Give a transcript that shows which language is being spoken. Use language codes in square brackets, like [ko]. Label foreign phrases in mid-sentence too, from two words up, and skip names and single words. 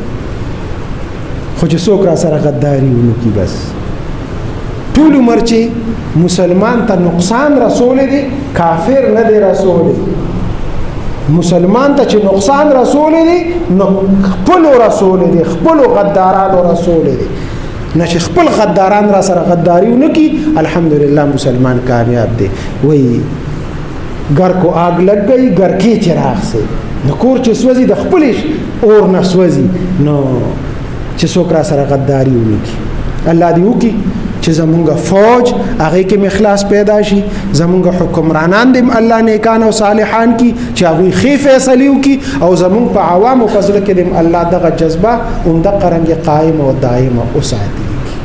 [ps] خو چې څوک را سره غداري ونه کړي، بس ټول عمر چې مسلمان ته نقصان رسولی دی، کافر نه دی رسولی. مسلمان ته چې نقصان رسولی دی نو خپلو رسولی دی، خپلو غدارانو رسولی دی. نه چې خپل غداران را سره غداری ونه کړي، الحمدلله مسلمان کامیاب دی. وایي [ur] ګر کو آگ لګ گئی ګر کې چراغ سے، [ps] نو کور چې سوځي د خپلې اور نه سوځي، نو چې څوک را سره غداری ونه کړي. الله دې وکړي چې زمونږ فوج هغې کې اخلاص پیدا شي، زمونږ حکمرانان دې الله نیکان او صالحان کی چې هغوی ښې فیصلې وکړي، او زمونږ په عوامو په زړه کې دې الله دغه جذبه همدغه رنګې قایم او دایم وساتي.